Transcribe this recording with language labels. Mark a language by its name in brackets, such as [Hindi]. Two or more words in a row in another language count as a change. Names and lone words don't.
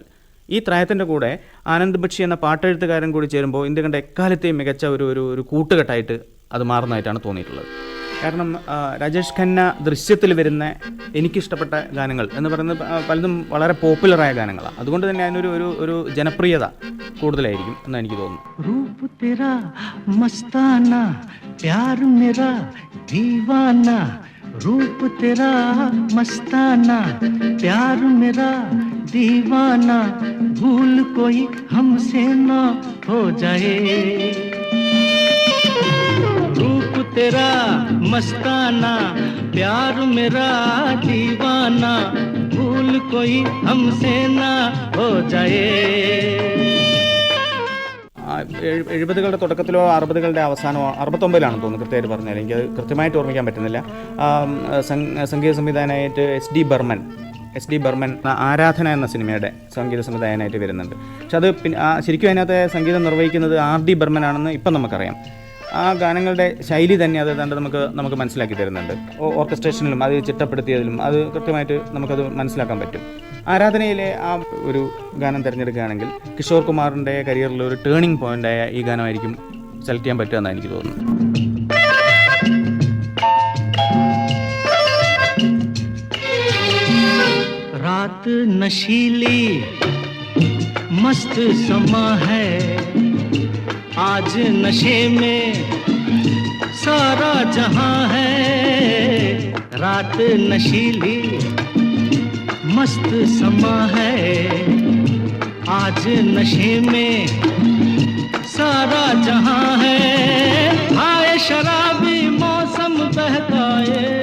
[Malayalam] ഈ ത്രയത്തിൻ്റെ കൂടെ ആനന്ദ് ബക്ഷി എന്ന പാട്ടെഴുത്തുകാരൻ കൂടി ചേരുമ്പോൾ ഇന്ത്യ കണ്ട എക്കാലത്തെയും മികച്ച ഒരു കൂട്ടുകെട്ടായിട്ട് അത് മാറുന്നതായിട്ടാണ് തോന്നിയിട്ടുള്ളത്. കാരണം രാജേഷ് ഖന്ന ദൃശ്യത്തിൽ വരുന്ന എനിക്കിഷ്ടപ്പെട്ട ഗാനങ്ങൾ എന്ന് പറയുന്നത് പലതും വളരെ പോപ്പുലറായ ഗാനങ്ങളാണ്. അതുകൊണ്ട് തന്നെ അതിനൊരു ഒരു ജനപ്രിയത കൂടുതലായിരിക്കും എന്ന് എനിക്ക് തോന്നുന്നു. [Hindi] रूप तेरा मस्ताना प्यार मेरा दीवाना रूप तेरा मस्ताना प्यार मेरा दीवाना भूल कोई हमसे ना हो जाए रूप तेरा मस्ताना प्यार मेरा दीवाना भूल कोई हमसे ना हो जाए. [Malayalam] 70കളുടെ തുടക്കത്തിലോ 60കളുടെ അവസാനമോ 69-ലാണെന്ന് തോന്നുന്നു, കൃത്യമായിട്ട് പറഞ്ഞാൽ എനിക്കത് കൃത്യമായിട്ട് ഓർമ്മിക്കാൻ പറ്റുന്നില്ല. സംഗീത സംവിധായകനായിട്ട് എസ് ഡി ബർമൻ ആരാധന എന്ന സിനിമയുടെ സംഗീത സംവിധായകനായിട്ട് വരുന്നുണ്ട്. പക്ഷെ അത് ശരിക്കും അതിനകത്ത് സംഗീതം നിർവഹിക്കുന്നത് ആർ.ഡി. ബർമൻ ആണെന്ന് ഇപ്പം നമുക്കറിയാം. ആ ഗാനങ്ങളുടെ ശൈലി തന്നെ അത് ഏതാണ്ട് നമുക്ക് മനസ്സിലാക്കി തരുന്നുണ്ട്. ഓർക്കസ്ട്രേഷനിലും അത് ചിട്ടപ്പെടുത്തിയതിലും അത് കൃത്യമായിട്ട് നമുക്കത് മനസ്സിലാക്കാൻ പറ്റും. ആരാധനയിലെ ആ ഒരു ഗാനം തിരഞ്ഞെടുക്കുകയാണെങ്കിൽ കിഷോർ കുമാറിൻ്റെ കരിയറിൽ ഒരു ടേണിംഗ് പോയിൻ്റായ ഈ ഗാനമായിരിക്കും സെലക്ട് ചെയ്യാൻ പറ്റുമെന്നാണ് എനിക്ക് തോന്നുന്നത്. [Hindi] रात नशीली मस्त समा है आज नशे में सारा जहां है रात नशीली मस्त समा है आज नशे में सारा जहां है आए शराबी मौसम बहकाए